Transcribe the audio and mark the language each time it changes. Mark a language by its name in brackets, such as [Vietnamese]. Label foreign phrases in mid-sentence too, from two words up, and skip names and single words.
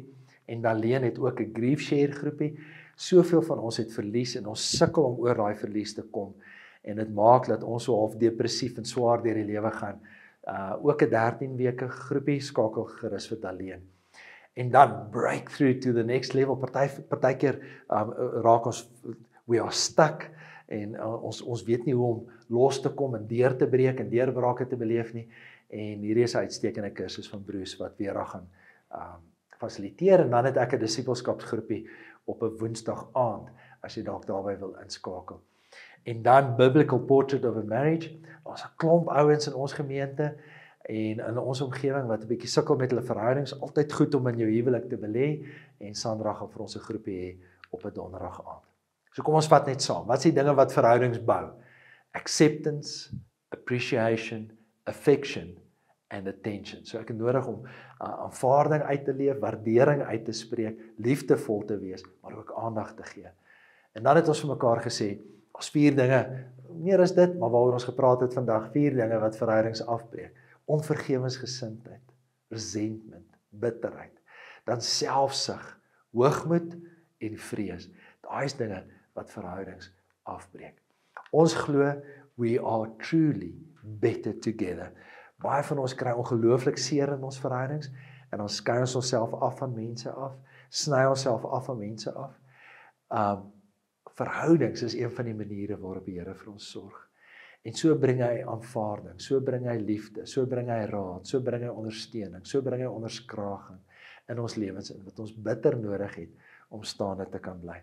[Afrikaans] En Daleen het ook 'n [English] grief share [Afrikaans] groepie. Soveel van ons het verlies en ons sukkel om oor daai verlies te kom. En dit maak dat ons so half depressief en swaar deur die lewe gaan. Ook 'n 13 weke groepie, skakel gerus vir Daleen. En dan [English] breakthrough to the next level. [Afrikaans] Partykeer raak ons, [English] we are stuck [Afrikaans] en ons weet nie hoe om los te kom en deur te breek en deurbrake te beleef nie. En hierdie is 'n uitstekende kursus van Bruce wat weer gaan fasiliteer en dan het ek 'n disippelskapsgroepie op 'n Woensdag aand as jy dalk daarby wil inskakel. En dan Biblical Portrait of a Marriage. Ons 'n klomp ouens in ons gemeente en in ons omgewing wat 'n bietjie sukkel met hulle verhoudings, altyd goed om in jou huwelik te belê en Sandra gaan vir ons 'n groepie hê op 'n donderdag aand. So kom ons vat net saam. Wat is die dinge wat verhoudings bou? [English] Acceptance, appreciation, affection and attention. [Afrikaans] So ek het nodig om aanvaarding uit te leef, waardering uit te spreek, liefdevol te wees, maar ook aandag te gee. En dan het ons vir mekaar gesê, ons 4 dinge, meer as dit, maar waaroor ons gepraat het vandag, 4 dinge wat verhoudings afbreek. Onvergewensgesindheid, resentment, bitterheid, dan selfsug, hoogmoed en vrees. Daai is dinge wat verhoudings afbreek. Ons glo [English] we are truly better together. [Afrikaans] Baie van ons kry ongelooflik seer in ons verhoudings en ons skei ons onsself af van mense af, sny onsself af van mense af. Verhoudings is een van die maniere waarop die Here vir ons sorg. En so bring hy aanvaarding, so bring hy liefde, so bring hy raad, so bring hy ondersteuning, so bring hy onderskraging in ons lewens in wat ons bitter nodig het om staande te kan bly.